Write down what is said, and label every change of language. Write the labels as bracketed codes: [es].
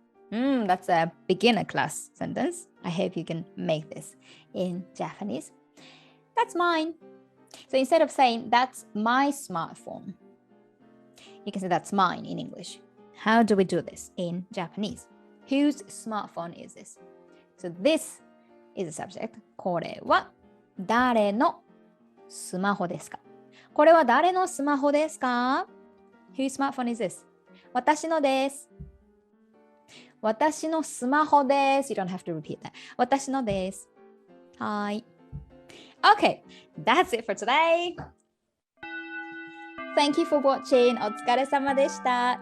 [en] That's a beginner class sentence. I hope you can make this in Japanese. That's mine. So instead of saying that's my smartphone, you can say that's mine in English. How do we do this in Japanese? Whose smartphone is this? So this is the subject. [ja] これは誰のスマホですか？これは誰のスマホですか？ [en] Whose smartphone is this? [ja] 私のです。私のスマホです。 [en] You don't have to repeat that. [ja] 私のです。はい。 [en] Okay, that's it for today. Thank you for watching. [ja] お疲れ様でした。